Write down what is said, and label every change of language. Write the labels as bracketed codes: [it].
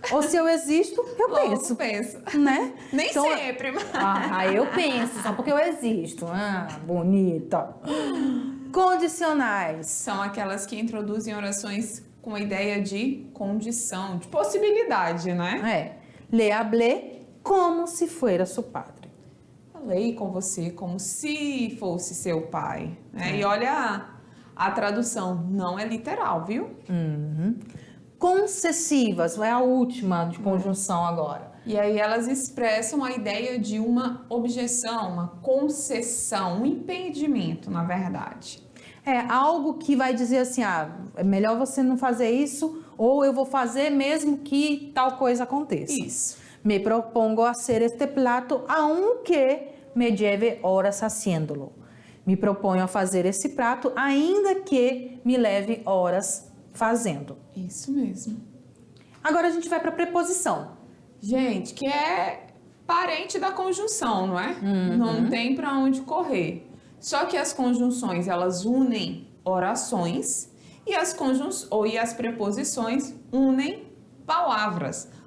[pt] Ou se eu existo, eu logo penso. Né? Nem então, sempre. Mas... eu penso, só porque eu existo. Bonita. Condicionais. São aquelas que introduzem orações com a ideia de condição, de possibilidade, né? [es] Le hablé como se fuera su padre. [pt] Falei com você como se fosse seu pai. Né? E olha, a tradução não é literal, viu? Uhum. Concessivas, é a última de conjunção agora. E aí elas expressam a ideia de uma objeção, uma concessão, um impedimento, na verdade. Algo que vai dizer assim, é melhor você não fazer isso, ou eu vou fazer mesmo que tal coisa aconteça. Isso. [es] Me propongo hacer este plato, aunque me lleve horas haciéndolo. [pt] Me proponho a fazer esse prato, ainda que me leve horas fazendo. Isso mesmo. Agora a gente vai para a preposição. Gente, que é parente da conjunção, não é? Uhum. Não tem para onde correr. Só que as conjunções, elas unem orações e as preposições unem palavras.